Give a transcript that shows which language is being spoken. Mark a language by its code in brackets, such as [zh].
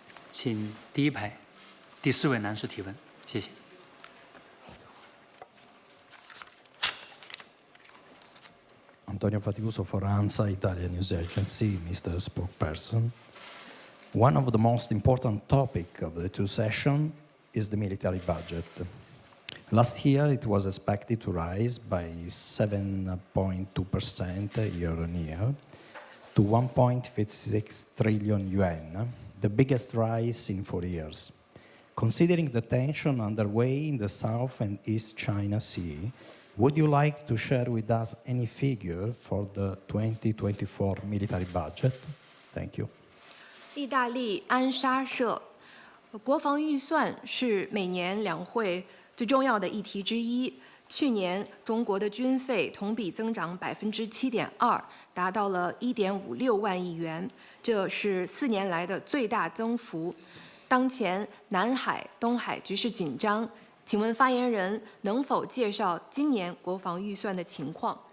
[zh] 请第1排第4位男士提问，谢谢。 [en] Antonio Faticoso for ANSA, Italian News Agency, Mr. Spokesperson. One of the most important topics of the 2 sessions is the military budget. Last year, it was expected to rise by 7.2% year-on-year to 1.56 trillion yuan, the biggest rise in 4 years. Considering the tension underway in the South and East China Sea, would you like to share with us any figure for the 2024 military budget? Thank you. [zh] 意大利安莎社，国防预算是每年两会最重要的议题之一。去年中国的军费同比增长7.2%，达到了1.56万亿元。这是4年来的最大增幅。当前南海、东海局势紧张，请问发言人能否介绍今年国防预算的情况？